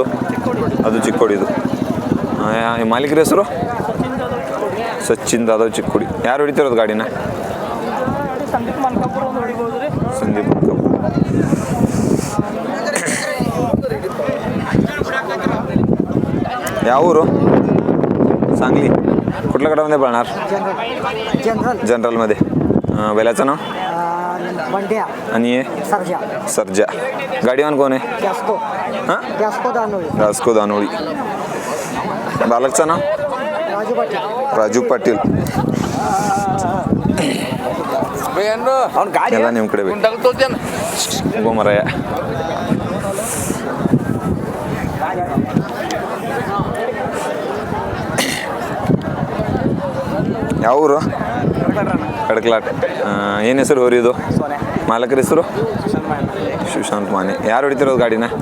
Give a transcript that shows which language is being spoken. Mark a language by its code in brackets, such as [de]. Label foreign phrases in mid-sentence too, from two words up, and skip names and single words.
[kn] ಅದು ಚಿಕ್ಕೋಡಿದು. ಮಾಲೀಕರ ಹೆಸರು? ಸಚಿನ್ ದಾದವ್ ಚಿಕ್ಕೋಡಿ. ಯಾರು ಹೊಡಿತಿರೋದು ಗಾಡಿನ? ಸಂದೀಪ್ ಮಲ್ಕಾಪುರ್. ಯಾವ ಊರು? [mr] सांगली. कुठल्या गटामध्ये पळणार? जनरलमध्ये. बैलाचं नाव? आणि हे? सर्जा. गाडीवान कोण आहे? हां, रास्को दानोळी. बालकचं नाव? राजू पाटील. याला नेमकडे उभं मराया. [kn] ಯಾವ ಊರು? ಕಡಕ್ಲಾಟ್. ಏನು ಹೆಸರು ಹೊರಿದು? ಮಾಲಕರ ಹೆಸರು? ಸುಶಾಂತ್ ಮಾನೆ. ಯಾರು ಹೊಡಿತಿರೋದು ಗಾಡಿನ?